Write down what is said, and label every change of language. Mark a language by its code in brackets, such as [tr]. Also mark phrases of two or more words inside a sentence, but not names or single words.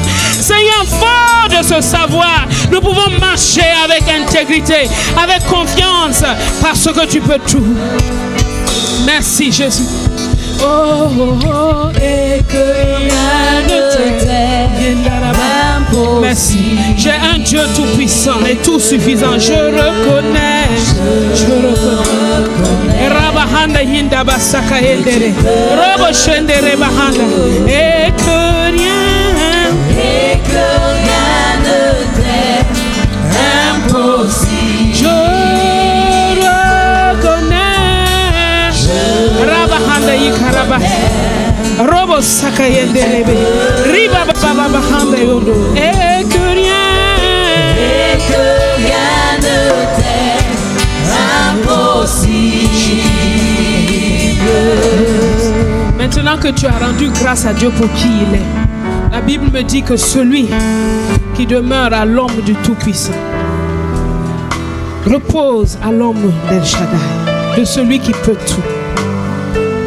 [fr] Seigneur, fort de ce savoir, nous pouvons marcher avec intégrité, avec confiance parce que tu peux tout. Merci Jésus. Oh, oh, oh, et que rien ne t'impossible. Merci. J'ai un Dieu tout puissant et tout suffisant. Je reconnais. Rabahanda hinda basaka endere. Robo shendere bahanda. Et que rien ne t'est impossible. Je reconnais. Rabahanda yikaraba. Robo saka yenderebe. Riba baba bahanda yondo. Et que rien ne t'est impossible. Maintenant que tu as rendu grâce à Dieu pour qui il est, la Bible me dit que celui qui demeure à l'ombre du Tout-Puissant repose à l'ombre d'El Shaddai, de celui qui peut tout.